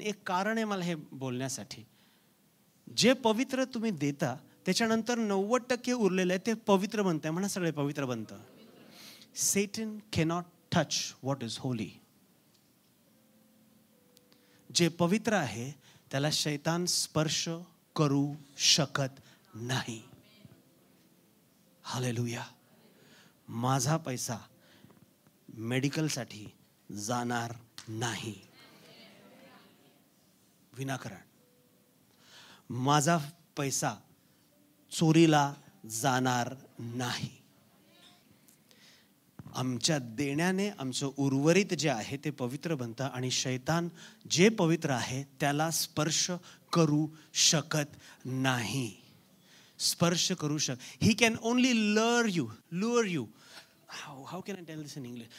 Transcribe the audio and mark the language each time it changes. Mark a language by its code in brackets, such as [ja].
[mr] एक कारण आहे मला हे बोलण्यासाठी. जे पवित्र तुम्ही देता त्याच्यानंतर 90% उरलेलं आहे ते पवित्र बनतंय. म्हणा सगळे पवित्र बनतं. [en] Satan cannot touch what is holy. [mr] जे पवित्र आहे त्याला शैतान स्पर्श करू शकत नाही. हालेलुया. माझा पैसा मेडिकलसाठी जाणार नाही विनाकारण. माझा पैसा चोरीला जाणार नाही. आमच्या देण्याने आमचं उर्वरित जे आहे ते पवित्र बनतं, आणि शैतान जे पवित्र आहे त्याला स्पर्श करू शकत नाही. स्पर्श करू [en] he can only lure you. How can I tell this in English?